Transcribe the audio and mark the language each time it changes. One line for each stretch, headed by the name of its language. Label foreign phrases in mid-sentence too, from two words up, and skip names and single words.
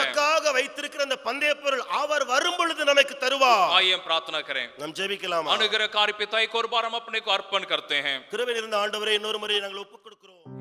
Tamil: நமக்காக வைத்திருக்கிற அந்த பந்தய பொருள் அவர் வரும் பொழுது நமக்கு தருவார்.
Hindi: आइए हम प्रार्थना करें।
Tamil: நாம் ஜெபிக்கலாமா?
Hindi: अनुग्रहकारी पिता, एक और बार हम अपने को अर्पण करते हैं।
Tamil: கிருபை நிறைந்த ஆண்டவரே, இன்னொரு முறை நாங்கள் ஒப்புக் கொடுக்கிறோம்.